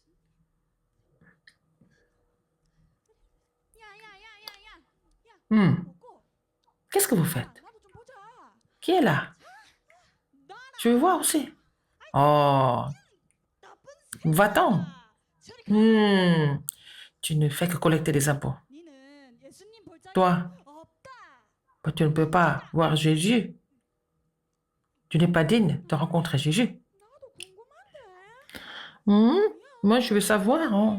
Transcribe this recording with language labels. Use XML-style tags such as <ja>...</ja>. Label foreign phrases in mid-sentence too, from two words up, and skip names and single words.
<fr>Qu'est-ce que vous faites? Qui est là? Je veux voir aussi. Oh, va-t'en. Tu ne fais que collecter des impôts.</fr> <ko>니는 예수님 볼</ko> <fr>Toi, bah, tu ne peux pas voir Jésus. Tu n'es pas digne de rencontrer Jésus. Hmm, Moi, je veux savoir, hein.</fr>